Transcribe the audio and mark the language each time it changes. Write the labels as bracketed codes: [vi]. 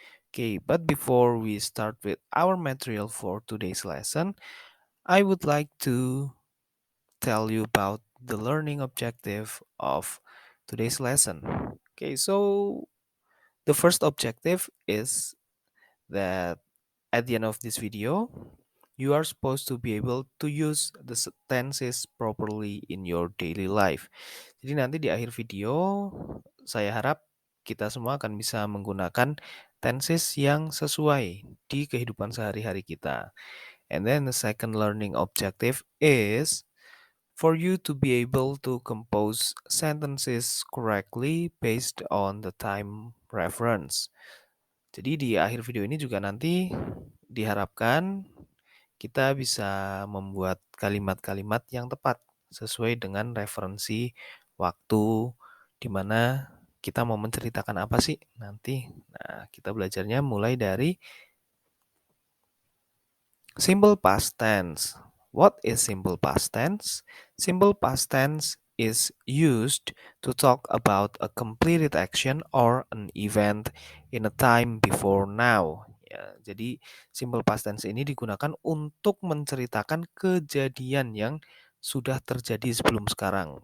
[en] Okay, but before we start with our material for today's lesson, I would like to tell you about the learning objective of today's lesson. Okay, so the first objective is that at the end of this video, you are supposed to be able to use the tenses properly in your daily life. [id] Jadi nanti di akhir video, saya harap kita semua akan bisa menggunakan tenses yang sesuai di kehidupan sehari-hari kita. [en] And then the second learning objective is for you to be able to compose sentences correctly based on the time reference. [id] Jadi di akhir video ini juga nanti diharapkan kita bisa membuat kalimat-kalimat yang tepat sesuai dengan referensi waktu di mana kita mau menceritakan apa sih nanti. Nah, kita belajarnya mulai dari simple past tense. [en] What is simple past tense? Simple past tense is used to talk about a completed action or an event in a time before now. [id] Ya, jadi simple past tense ini digunakan untuk menceritakan kejadian yang sudah terjadi sebelum sekarang.